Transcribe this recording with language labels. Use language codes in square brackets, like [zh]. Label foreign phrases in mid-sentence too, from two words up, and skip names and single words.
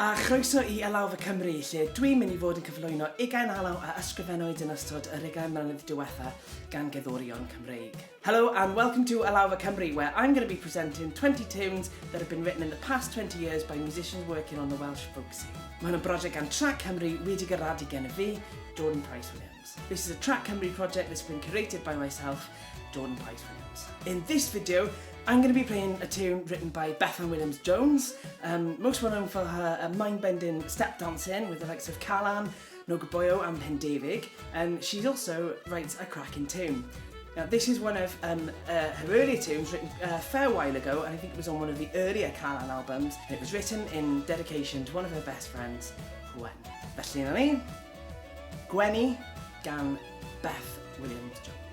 [cy] Croeso I Alawfa Cymru, lle dwi'n mynd I fod yn cyflwyno 20 alaw a ysgrifennwyd yn ystod y 20 mlynedd diwetha gan gerddorion Cymreig. [en] Hello and welcome to Alawfa Cymru, where I'm going to be presenting 20 tunes that have been written in the past 20 years by musicians working on the Welsh folk scene. [cy] Mae hwn yn brosiect gan Trac Cymru wedi gyrradu gen I fi, Jordan Price-Williams. [en] This is a Trac Cymru project that's been curated by myself, Jordan Price-Williams. In this video, I'm going to be playing a tune written by Bethan Williams-Jones, most well known for her mind-bending step dancing with the likes of Calan, Nogaboyo and Pendevig, and she also writes a cracking tune. Now, this is one of her earlier tunes written a fair while ago, and I think it was on one of the earlier Calan albums. It was written in dedication to one of her best friends, Gwenny. [cy] Felly na ni, Gwenny gan Beth Williams-Jones.